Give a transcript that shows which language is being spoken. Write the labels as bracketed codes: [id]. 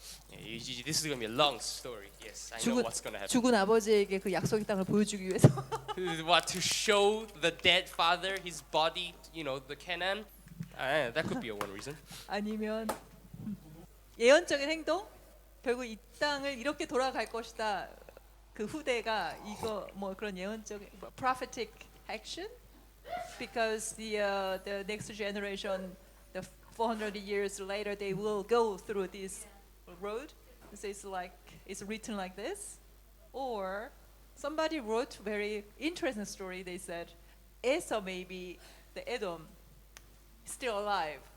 [en] This is gonna be a long story. Yes, I know [ko] 죽은 [en] what's gonna happen. [ko] 죽은 아버지에게 그 약속의 땅을 보여주기 위해서. [en] What, to show the dead father his body, the Canaan? That could be one reason. [ko] 아니면 예언적인 행동? 결국 이 땅을 이렇게 돌아갈 것이다. 그 후대가 이거 뭐 그런 예언적인 [en] prophetic action? Because the next generation, the 400 years later, they will go through this road. So it's written like this. Or somebody wrote very interesting story. They said Esau maybe the Edom still alive.